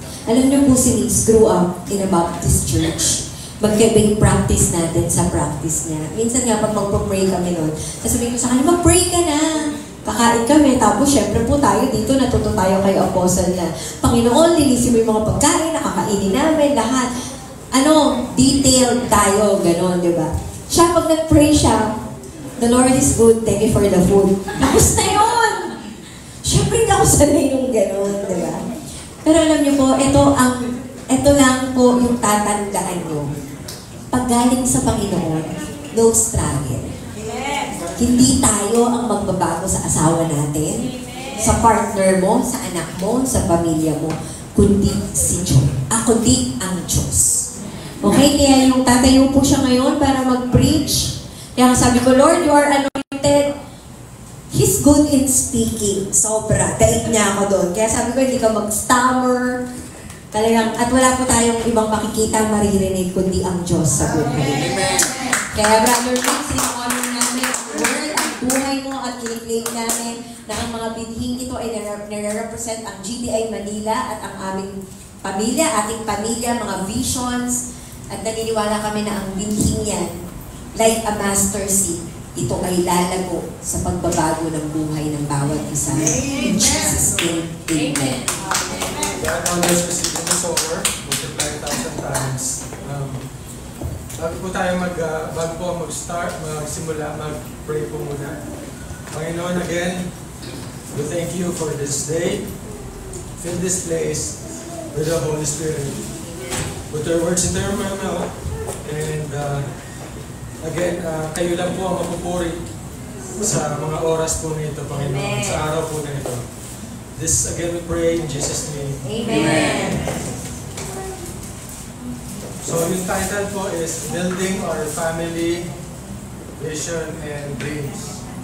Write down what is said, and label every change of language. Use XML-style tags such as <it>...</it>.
<tl>Alam niyo po,</tl> <en>si Nix grew up in a Baptist church.</en> <tl>Magkaiba yung practice natin sa practice niya. Minsan nga, pag mag-pray kami nun, sasabihin ko sa kanya, mag-pray ka na! Kakain kami, tapos syempre po tayo dito, natuto tayo kay Apostle na, Panginoon, linisin mo yung mga pagkain, nakakainin namin, lahat. Detailed tayo, gano'n, di ba? Siya, pag nag-pray siya,</tl> <en>the Lord is good, thank you for the food.</en> <tl>Tapos na yun! Syempre hindi ako sanay nung gano'n, di ba? Pero alam niyo po, ito lang po yung tatandaan nyo. Pag galing sa Panginoon,</tl> <en>no struggle.</en> <tl>Hindi tayo ang magbabago sa asawa natin, sa partner mo, sa anak mo, sa pamilya mo, kundi si Diyos. Kundi ang Diyos. Okay? Kaya yung tatayo po siya ngayon para mag-preach. Kaya sabi ko,</tl> <en>Lord, you are anointed. He's good in speaking.</en> <tl>Sobra. Daig niya ako doon. Kaya sabi ko, hindi ka mag-stammer. Talagang, at wala po tayong ibang makikita, maririnig, kundi ang Diyos sa buhay. Kaya Brother Mix, sinakonin namin ang word, ang buhay mo at i-claim namin na ang mga binhing ito ay nare-represent ang GTI Manila at ang aming pamilya, ating pamilya, mga visions, at naniniwala kami na ang binhing yan,</tl> <en>like a master seed,</en> <tl>ito ay lalago sa pagbabago ng buhay ng bawat isa.</tl> <en>In Jesus' name, Amen. God honors us in the sower, multiply 1,000 times.</en> <tl>Bago po tayo mag-start, magsimula, mag-pray po muna.</tl> <en>Panginoon, again, we thank you for this day. Fill this place with the Holy Spirit. Put your words into your mouth. And again,</en> <tl>kayo lang po ang mapupuri sa mga oras po nito, Panginoon, sa araw po nito.</tl> <en>This again we pray in Jesus' name. Amen. So yung title po is Building Our Family, Vision, and Dreams.</en>